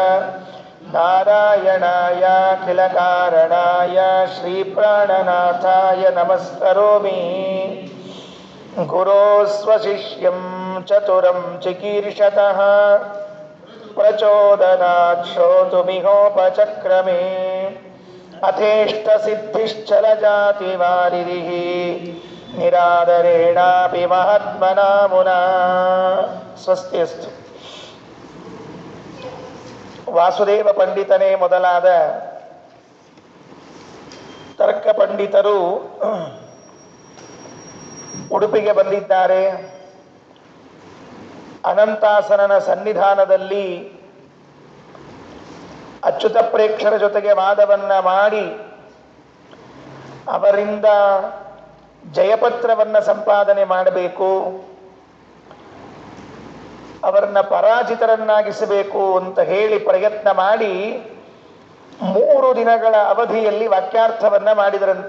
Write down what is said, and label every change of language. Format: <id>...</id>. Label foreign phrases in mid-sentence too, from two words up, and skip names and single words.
<sa>ನಾರಾಯಣಾಯಾಖಿಲ ಕಾರಣಾಯ ಶ್ರೀಪ್ರಾಣನಾಥಾಯ ನಮಸ್ಕರೋಮಿ ಗುರೋ ಸ್ವಶಿಷ್ಯಂ ಚತುರಂ ಚಿಕೀರ್ಷತಃ ಪ್ರಚೋದನಾತ್ ಶ್ರೋತುಮಿಹೋಪಚಕ್ರಮೇ ಅಥೇಷ್ಟಸಿದ್ಧಿಶ್ಚಲಜಾತಿವಾರಿಧಿಃ ನಿರಾದರೇಣಾಪಿ ಮಹಾತ್ಮನಾ ಮುನಾ. ಸ್ವಸ್ತಿ ಅಸ್ತು.</sa> <kn>ವಾಸುದೇವ ಪಂಡಿತನೇ ಮೊದಲಾದ ತರ್ಕ ಪಂಡಿತರು ಉಡುಪಿಗೆ ಬಂದಿದ್ದಾರೆ. ಅನಂತಾಸನನ ಸನ್ನಿಧಾನದಲ್ಲಿ ಅಚ್ಯುತ ಪ್ರೇಕ್ಷರ ಜೊತೆಗೆ ವಾದವನ್ನ ಮಾಡಿ ಅವರಿಂದ ಜಯಪತ್ರವನ್ನು ಸಂಪಾದನೆ ಮಾಡಬೇಕು, ಅವರನ್ನ ಪರಾಜಿತರನ್ನಾಗಿಸಬೇಕು ಅಂತ ಹೇಳಿ ಪ್ರಯತ್ನ ಮಾಡಿ 3 ದಿನಗಳ ಅವಧಿಯಲ್ಲಿ ವಾಕ್ಯಾರ್ಥವನ್ನ ಮಾಡಿದರಂತೆ.</kn>